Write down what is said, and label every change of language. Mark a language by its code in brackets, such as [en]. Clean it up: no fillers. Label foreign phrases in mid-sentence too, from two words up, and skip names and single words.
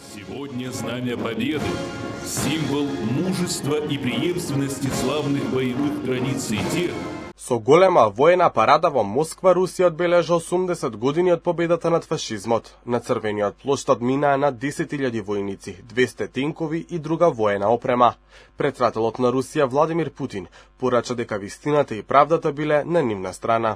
[ru] Сегодня Знамя Победы – символ мужества и преемственности славных боевых традиций тех. [mk] Со голема воена парада во Москва, Русија одбележа 80 години од победата над фашизмот. На црвениот плоштад минаа над 10.000 војници, 200 тенкови и друга воена опрема. Председателот на Русија Владимир Путин порача дека вистината и правдата биле на нивна страна.